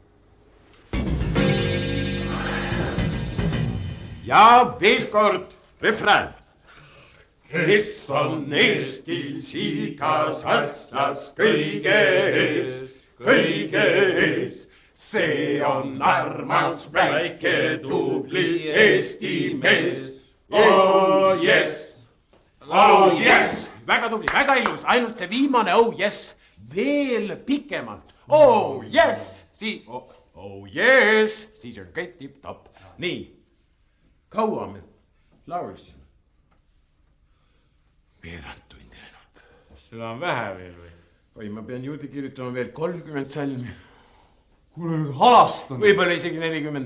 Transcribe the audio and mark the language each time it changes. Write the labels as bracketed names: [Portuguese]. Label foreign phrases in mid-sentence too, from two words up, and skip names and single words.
[Estonian] Ja veel kord refrään. Kes on Eestis igas asjas kõige ees, see on armas väike tubli Eesti mees. [English] Oh yes, oh yes, [Estonian] väga tubli, väga ilus, ainult see viimane [English] oh yes, [Estonian] veel pikemalt. [English] Oh yes, oh yes, [Estonian] siis on kõik tipp-topp. Nii, kaua me laulsime? Veerand tundi ainult. Seda on vähe veel või? Oi, ma pean juurde kirjutama veel 30 salmi. Kuule nüüd halastan. Võib-olla isegi 40.